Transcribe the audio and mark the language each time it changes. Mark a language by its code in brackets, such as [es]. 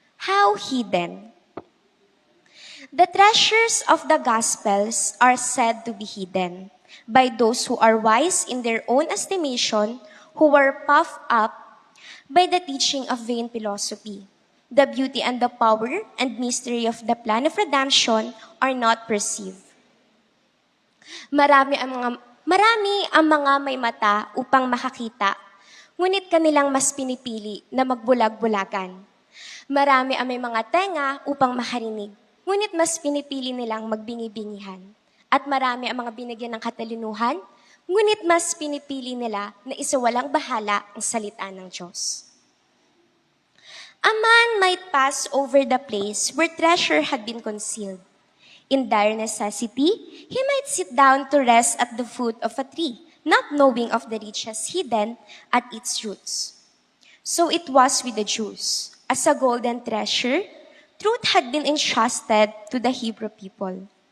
[en] How hidden! The treasures of the Gospels are said to be hidden by those who are wise in their own estimation, who were puffed up by the teaching of vain philosophy. The beauty and the power and mystery of the plan of redemption are not perceived. [tl] Marami ang mga may mata upang makakita, ngunit kanilang mas pinipili na magbulag-bulagan. Marami ang may mga tenga upang makarinig, ngunit mas pinipili nilang magbingi-bingihan. At marami ang mga binigyan ng katalinuhan, ngunit mas pinipili nila na isawalang bahala ang salita ng Diyos. [en] A man might pass over the place where treasure had been concealed. In dire necessity, he might sit down to rest at the foot of a tree, not knowing of the riches hidden at its roots. So it was with the Jews. As a golden treasure, truth had been entrusted to the Hebrew people.